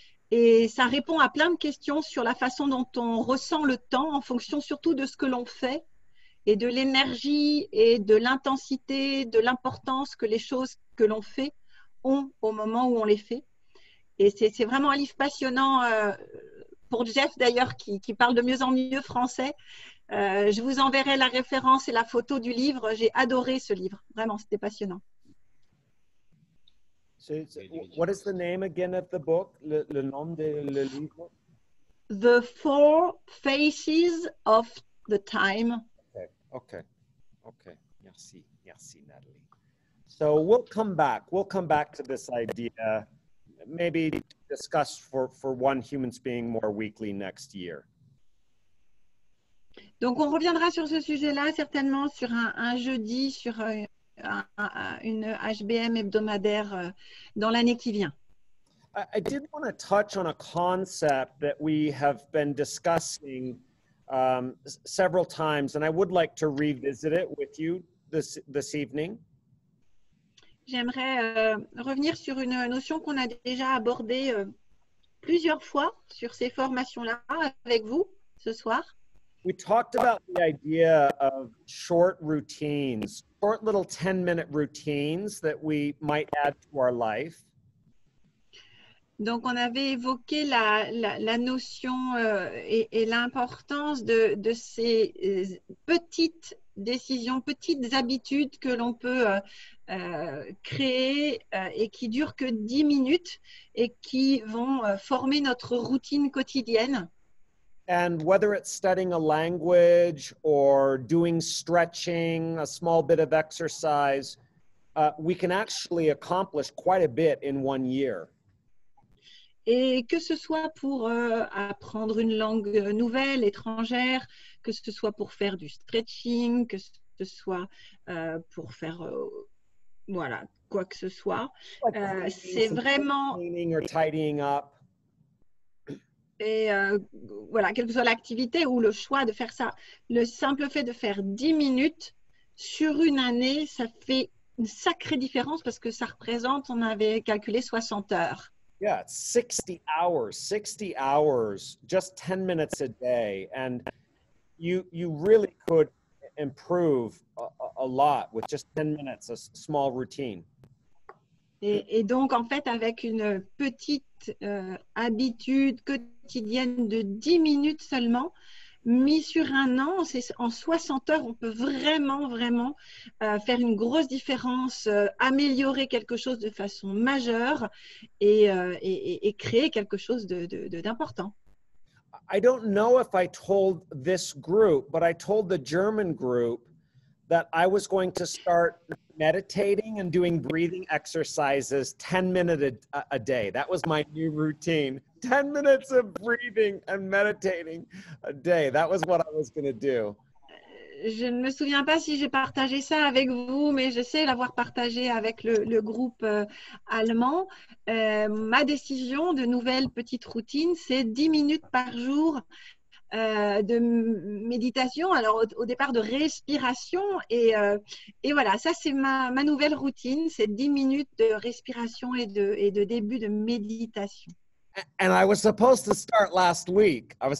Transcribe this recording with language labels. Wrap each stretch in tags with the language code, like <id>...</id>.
<fr>Et ça répond à plein de questions sur la façon dont on ressent le temps en fonction surtout de ce que l'on fait et de l'énergie et de l'intensité, de l'importance que les choses que l'on fait ont au moment où on les fait. Et c'est vraiment un livre passionnant pour Jeff d'ailleurs qui parle de mieux en mieux français. Je vous enverrai la référence et la photo du livre. J'ai adoré ce livre. Vraiment, c'était passionnant.</fr> <en>What is the name again of the book?</en> <fr>Le nom de le livre?</fr> <en>The Four Faces of the Time.</en> <fr>Okay. Merci, Natalie.</fr> <en>So we'll come back to this idea, maybe discuss for One Humans Being More weekly next year.</en> <fr>Donc on reviendra sur ce sujet-là certainement sur un jeudi, sur une HBM hebdomadaire dans l'année qui vient.</fr> <en>I did want to touch on a concept that we have been discussing several times, and I would like to revisit it with you this evening.</en> <fr>J'aimerais revenir sur une notion qu'on a déjà abordée plusieurs fois sur ces formations-là avec vous ce soir.</fr> <en>We talked about the idea of short routines, short little 10-minute routines that we might add to our life.</en> <fr>Donc, on avait évoqué la notion et l'importance de ces petites décisions, petites habitudes que l'on peut créer et qui durent que 10 minutes et qui vont former notre routine quotidienne.</fr> <en>And whether it's studying a language or doing stretching, a small bit of exercise, we can actually accomplish quite a bit in 1 year.</en> <fr>Et que ce soit pour apprendre une langue nouvelle, étrangère, que ce soit pour faire du stretching, que ce soit pour faire voilà, quoi que ce soit. C'est vraiment…</fr> <en>Cleaning or tidying up.</en> <fr>Et voilà, quelle que soit l'activité ou le choix de faire ça, le simple fait de faire 10 minutes sur une année, ça fait une sacrée différence parce que ça représente, on avait calculé 60 heures.</fr> <en>Yeah, it's 60 hours, just 10 minutes a day. And you really could improve a lot with just 10 minutes, a small routine.</en> <fr>Et donc, en fait, avec une petite habitude quotidienne de 10 minutes seulement, mis sur un an, en 60 heures, on peut vraiment faire une grosse différence, améliorer quelque chose de façon majeure et créer quelque chose d'important.</fr> <en>I don't know if I told this group, but I told the German group that I was going to start meditating and doing breathing exercises 10 minutes a day. That was my new routine. 10 minutes of breathing and meditating a day. That was what I was going to do.</en> <fr>Je ne me souviens pas si j'ai partagé ça avec vous, mais je sais l'avoir partagé avec le groupe allemand. Ma décision de nouvelle petite routine, c'est 10 minutes par jour de méditation, alors au départ de respiration. Et voilà, ça c'est ma nouvelle routine, c'est 10 minutes de respiration et de début de méditation.</fr> <en>And I was supposed to start last week.</en>